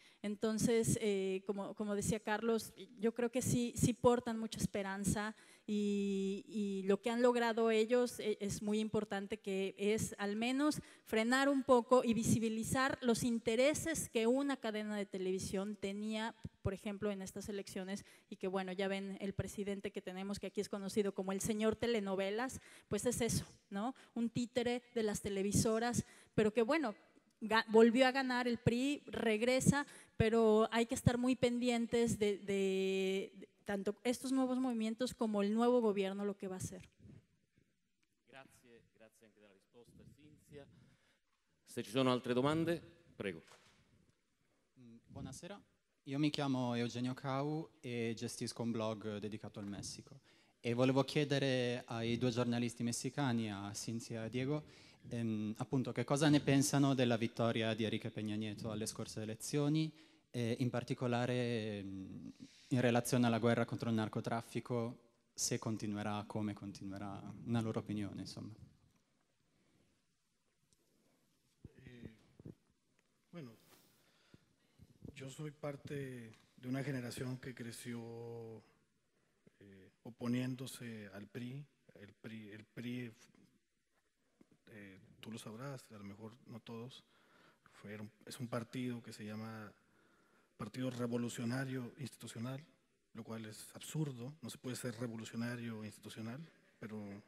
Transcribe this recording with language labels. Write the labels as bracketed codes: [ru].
[es] Entonces, como decía Carlos, yo creo que sí portan mucha esperanza y lo que han logrado ellos es muy importante, que es al menos frenar un poco y visibilizar los intereses que una cadena de televisión tenía, por ejemplo, en estas elecciones, y que bueno, ya ven el presidente que tenemos, que aquí es conocido como el señor telenovelas, pues es eso, ¿no? Un títere de las televisoras, pero que bueno, volvió a ganar el PRI, regresa, pero hay que estar muy pendientes de tanto estos nuevos movimientos como el nuevo gobierno lo que va a hacer. [it] Grazie anche della risposta, Cinzia. Se ci sono altre domande, prego. Buonasera, io mi chiamo Eugenio Cau e gestisco un blog dedicato al Messico. E volevo chiedere ai 2 giornalisti messicani, a Cinzia e Diego, appunto che cosa ne pensano della vittoria di Enrique Peña Nieto alle scorse elezioni, in particolare in relazione alla guerra contro il narcotraffico, se continuerà, come continuerà, una loro opinione, insomma. [es] Bueno, yo soy parte de una generación que creció oponiéndose al PRI. El PRI tú lo sabrás, a lo mejor no todos, es un partido que se llama Partido Revolucionario Institucional, lo cual es absurdo, no se puede ser revolucionario institucional, pero